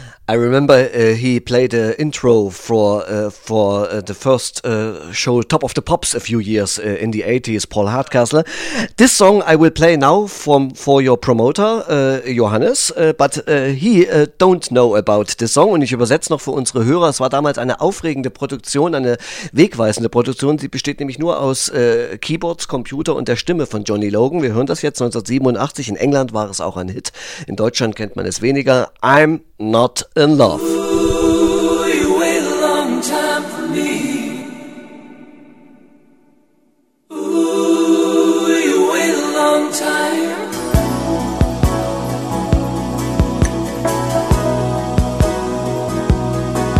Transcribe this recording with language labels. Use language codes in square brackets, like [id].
[en] I remember he played an intro for the first show Top of the Pops a few years in the 80s, Paul Hardcastle. This song I will play now for your promoter, Johannes, but he don't know about this song. [de] Und ich übersetze noch für unsere Hörer, es war damals eine aufregende Produktion, eine wegweisende Produktion. Sie besteht nämlich nur aus Keyboards, Computer und der Stimme von Johnny Logan. Wir hören das jetzt, 1987, in England war es auch ein Hit. In Deutschland kennt man es weniger. I'm Not in Love. [en] Ooh, you wait a long time for me. Ooh, you wait a long time. Ooh,